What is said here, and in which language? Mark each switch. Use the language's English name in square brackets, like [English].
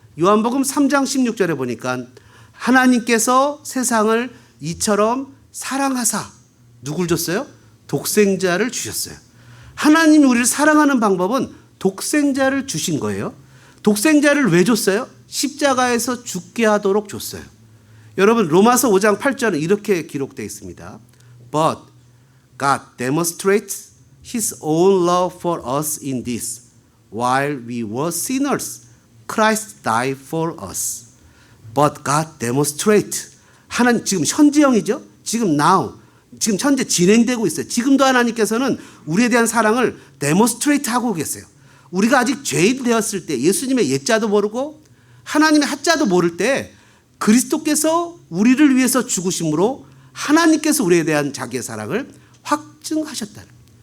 [Korean] 요한복음 3장 16절에 보니까 하나님께서 세상을 이처럼 사랑하사 누굴 줬어요? 독생자를 주셨어요. 하나님이 우리를 사랑하는 방법은 독생자를 주신 거예요. 독생자를 왜 줬어요? 십자가에서 죽게 하도록 줬어요. 여러분, 로마서 5장 8절은 이렇게 기록되어 있습니다. [English] But God demonstrates His own love for us in this. While we were sinners, Christ died for us. But God demonstrates. [Korean] 하나님, 지금 현재형이죠? 지금 [English] now. [Korean] 지금 현재 진행되고 있어요. 지금도 하나님께서는 우리에 대한 사랑을 demonstrate 하고 계세요. 우리가 아직 죄인 되었을 때, 예수님의 옛자도 모르고 하나님의 하자도 모를 때 그리스도께서 우리를 위해서 죽으심으로 하나님께서 우리에 대한 자기의 사랑을 확증하셨다는 거예요.